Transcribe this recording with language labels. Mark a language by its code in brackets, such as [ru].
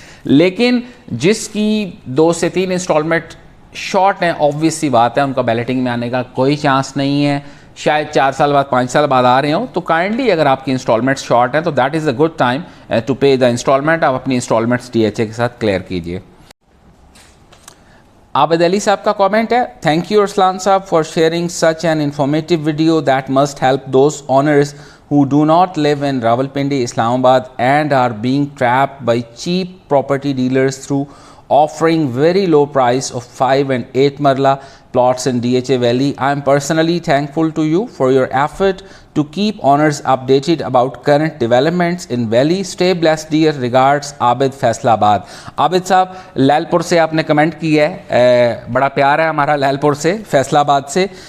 [ur] لیکن جس کی 2 سے 3 انسٹالمنٹ شارٹ ہیں, آبویس سی بات ہے ان کا بیلٹنگ میں آنے کا کوئی چانس نہیں ہے, شاید 4 سال بعد 5 سال بعد آ رہے ہوں. تو کائنڈلی اگر آپ کی انسٹالمنٹ شارٹ ہیں تو [en] That is a good time to pay the installment. [ur] آپ اپنی انسٹالمنٹس ڈی ایچ اے کے ساتھ کلیئر کیجیے. عابد علی صاحب کا کامنٹ ہے, [en] Thank you Arslan صاحب for sharing such an informative video that must help those owners who do not live in Rawalpindi, Islamabad and are being trapped by cheap property dealers through offering very low price of 5 and 8 marla plots in DHA Valley. I am personally thankful to you for your effort to keep owners updated about current developments in Valley. Stay blessed dear. Regards [ur] عابد فیصل آباد. عابد صاحب لیل پور سے آپ نے comment کیا ہے, بڑا پیار ہے ہمارا لیل پور سے, فیصل آباد سے.